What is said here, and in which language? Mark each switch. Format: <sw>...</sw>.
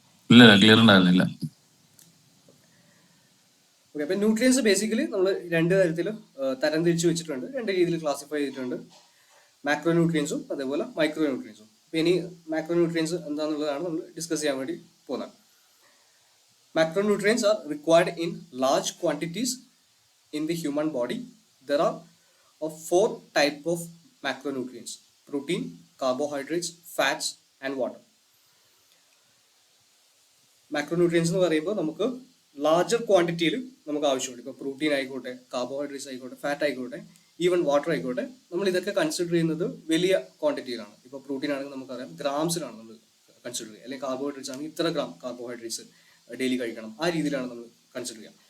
<ml>ഇല്ല, ക്ലിയർ ഉണ്ടായിരുന്നില്ല. ഓക്കെ, അപ്പം ന്യൂട്രിയൻസ് ബേസിക്കലി നമ്മൾ രണ്ട് തരത്തിൽ തരംതിരിച്ച് വെച്ചിട്ടുണ്ട്, രണ്ട് രീതിയിൽ ക്ലാസിഫൈ ചെയ്തിട്ടുണ്ട്. മാക്രോ ന്യൂട്രിയൻസും അതേപോലെ മൈക്രോ ന്യൂട്രിയൻസും. അപ്പോൾ ഇനി മാക്രോ ന്യൂട്രിയൻസ് എന്താണെന്നുള്ളതാണ് നമ്മൾ ഡിസ്കസ് ചെയ്യാൻ വേണ്ടി പോകുന്നത്.</ml> <en>Macronutrients are required in large quantities in the human body. There are four types of macronutrients: protein, carbohydrates, fats, and water.</en> <ml>Macronutrients എന്ന് പറയുമ്പോൾ നമുക്ക് ലാർജർ ക്വാണ്ടിറ്റിയിൽ നമുക്ക് ആവശ്യമുണ്ട്. ഇപ്പോൾ പ്രോട്ടീൻ ആയിക്കോട്ടെ, കാർബോഹൈഡ്രേറ്റ്സ് ആയിക്കോട്ടെ, ഫാറ്റ് ആയിക്കോട്ടെ, ഈവൻ വാട്ടർ ആയിക്കോട്ടെ, നമ്മൾ ഇതൊക്കെ കൺസിഡർ ചെയ്യുന്നത് വലിയ ക്വാണ്ടിറ്റിയിലാണ്. ഇപ്പോൾ പ്രോട്ടീൻ ആണെങ്കിൽ നമുക്കറിയാം ഗ്രാംസിലാണ് നമ്മൾ കൺസിഡർ ചെയ്യുക, അല്ലെങ്കിൽ കാർബോഹൈഡ്രേറ്റ്സ് ആണെങ്കിൽ ഇത്ര ഗ്രാം കാർബോഹൈഡ്രേറ്റ്സ് ഡെയിലി കഴിക്കണം, ആ രീതിയിലാണ് നമ്മൾ കൺസിഡർ ചെയ്യുക.</ml>